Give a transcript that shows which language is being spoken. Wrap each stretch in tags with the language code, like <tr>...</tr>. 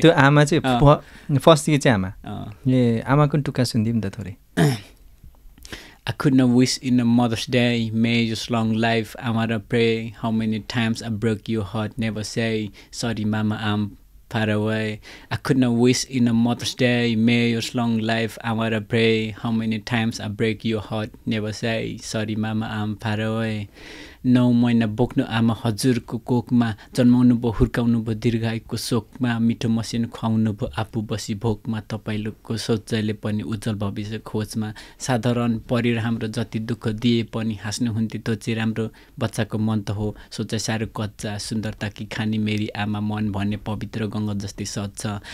<ne>त्यो आमा चाहिँ फर्स्ट गीत चाहिँ आमा आमाको टुक्का सुनिदिउँ त थोरै</ne> <en>I couldn't wish in a Mother's Day, may you long life, I wanna pray, how many times I broke your heart, never say, sorry mama, I'm far away. I couldn't wish in a Mother's Day, may you long life, I wanna pray, how many times I break your heart, never say, sorry mama, I'm far away.</en> <ne>9 महिना बोक्नु आमा हजुरको कोखमा जन्माउनु भयो हुर्काउनु भयो दीर्घायुको शोकमा मिठो मसिनो खुवाउनु भयो आफू बसी भोकमा तपाईँको सोचाइले पनि उज्जवल भविष्य खोजमा साधारण परेर हाम्रो जति दुःख दिए पनि हाँस्नुहुन्थ्यो त्यो चाहिँ राम्रो बच्चाको मन त हो सोचाइ साह्रो कच्चा सुन्दरता कि खानी मेरी आमा मन भन्ने पवित्र गङ्गा जस्तै सच्छ</ne>